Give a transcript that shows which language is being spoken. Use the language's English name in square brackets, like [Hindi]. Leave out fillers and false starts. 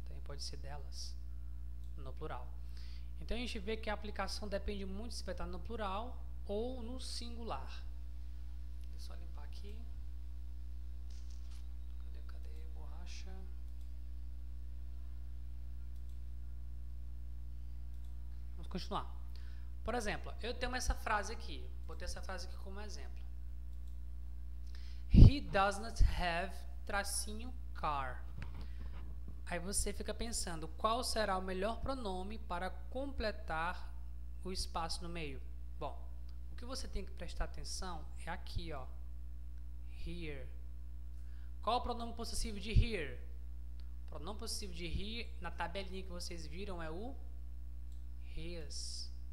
[Portuguese] Também pode ser delas, no plural. Então a gente vê que a aplicação depende muito se vai estar no plural ou no singular. Deixa eu só limpar aqui. Cadê a borracha? Vamos continuar. Por exemplo, eu tenho essa frase aqui. Botei essa frase aqui como exemplo. [English] He does not have tracinho car. [Portuguese] Aí você fica pensando, qual será o melhor pronome para completar o espaço no meio? Bom, o que você tem que prestar atenção é aqui, ó. Here. Qual o pronome possessivo de here? O pronome possessivo de here, na tabelinha que vocês viram, é o his.